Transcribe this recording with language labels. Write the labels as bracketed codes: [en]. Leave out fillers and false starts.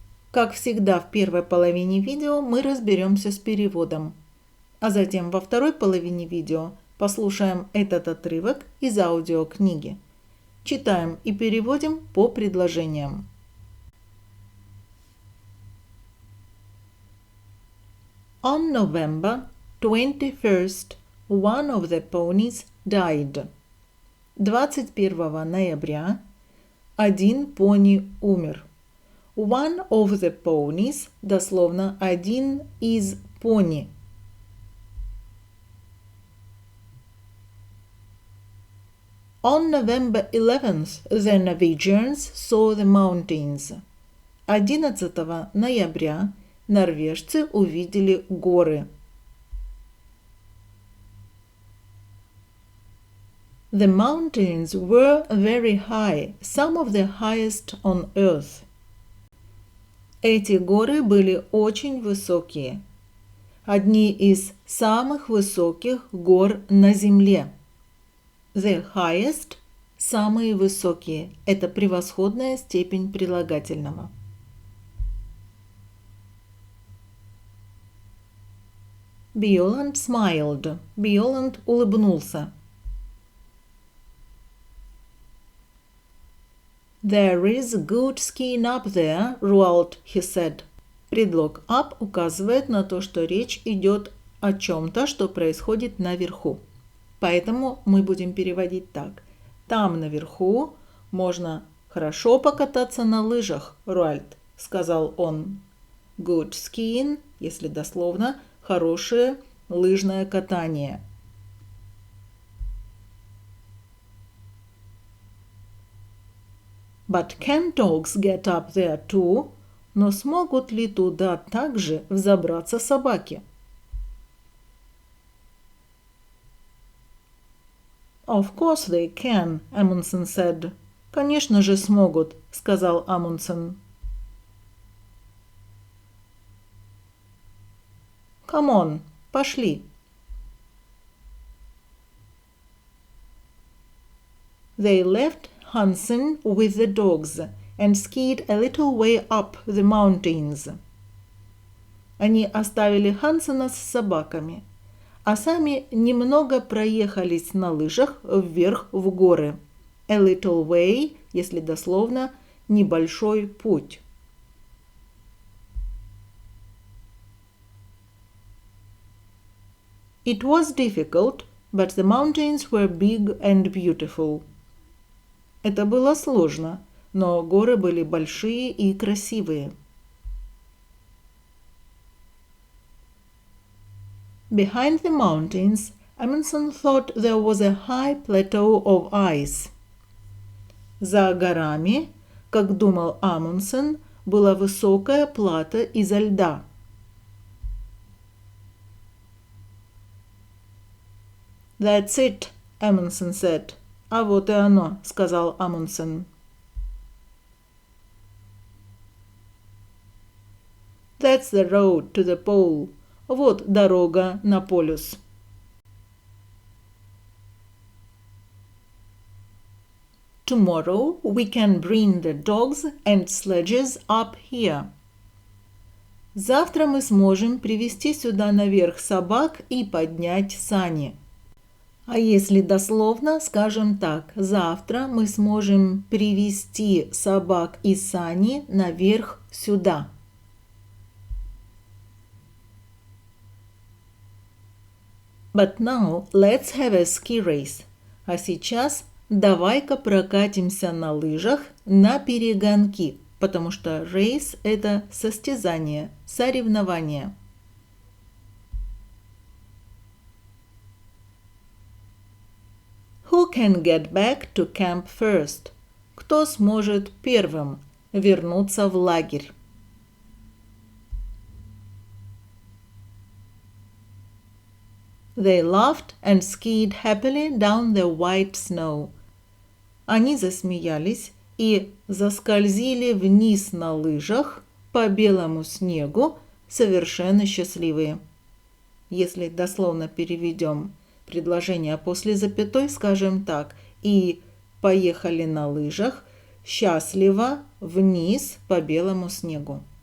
[ru] Как всегда, в первой половине видео мы разберемся с переводом, а затем во второй половине видео послушаем этот отрывок из аудиокниги. Читаем и переводим по предложениям. [en] On November 21st, one of the ponies died. [ru] 21 ноября один пони умер. [en] One of the ponies, [ru] дословно один из пони. [en] On November 11th, the Norwegians saw the mountains. [ru] 11 ноября норвежцы увидели горы. [en] The mountains were very high, some of the highest on earth. [ru] Эти горы были очень высокие. Одни из самых высоких гор на земле. [en] The highest [ru] – самые высокие. Это превосходная степень прилагательного. [en] Bjaaland smiled. [ru] Bjaaland улыбнулся. [en] There is good skiing up there, Roald, he said. [ru] Предлог up указывает на то, что речь идет о чем-то, что происходит наверху. Поэтому мы будем переводить так. Там наверху можно хорошо покататься на лыжах, Roald, сказал он. [en] Good skiing, [ru] если дословно, хорошее лыжное катание. [en] But can dogs get up there too? [ru] Но смогут ли туда также взобраться собаки? [en] Of course they can, Amundsen said. [ru] Конечно же смогут, сказал Amundsen. [en] Come on, [ru] пошли. [en] They left Hanssen with the dogs and skied a little way up the mountains. [ru] Они оставили Хансена с собаками, а сами немного проехались на лыжах вверх в горы. [en] A little way, [ru] если дословно, небольшой путь. [en] It was difficult, but the mountains were big and beautiful. [ru] Это было сложно, но горы были большие и красивые. [en] Behind the mountains, Amundsen thought there was a high plateau of ice. [ru] За горами, как думал Amundsen, была высокая плата изо льда. [en] That's it, Amundsen said. [ru] А вот и оно, сказал Amundsen. [en] That's the road to the pole. [ru] Вот дорога на полюс. [en] Tomorrow we can bring the dogs and sledges up here. [ru] Завтра мы сможем привезти сюда наверх собак и поднять сани. А если дословно, скажем так, завтра мы сможем привести собак и сани наверх сюда. [en] But now let's have a ski race. [ru] А сейчас давай-ка прокатимся на лыжах на перегонки, потому что race – это состязание, соревнование. [en] Who can get back to camp first? [ru] Кто сможет первым вернуться в лагерь? [en] They laughed and skied happily down the white snow. [ru] Они засмеялись и заскользили вниз на лыжах по белому снегу, совершенно счастливые. Если дословно переведем предложение после запятой, скажем так: и поехали на лыжах счастливо вниз по белому снегу.